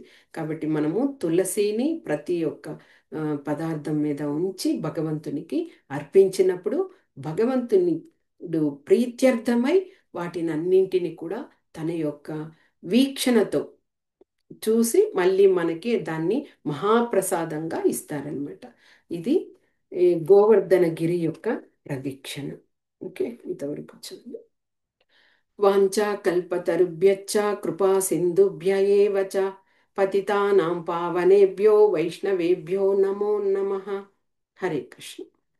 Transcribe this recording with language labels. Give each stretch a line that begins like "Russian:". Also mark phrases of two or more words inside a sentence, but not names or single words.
Telugu: కాబట్టి మనము తులసిని ప్రతి ఒక్క పదార్థం మీద ఉంచి భగవంతునికి అర్పించినప్పుడు భగవంతునిడు ప్రీత్యర్థమై వాటిని అన్నింటిని కూడా తన యొక్క వీక్షణతో చూసి మళ్ళీ మనకి దాన్ని మహాప్రసాదంగా ఇస్తారనమాట. ఇది ఈ గోవర్ధనగిరి యొక్క ప్రదక్షిణ. ఓకే, ఇంతవరకు చదువు.
Sanskrit: వాంఛాకల్పతరుభ్యశ్చ కృపా సింధుభ్య ఏవ చ పతితానాం పావనేభ్యో వైష్ణవేభ్యో నమో నమః. హరే కృష్ణ.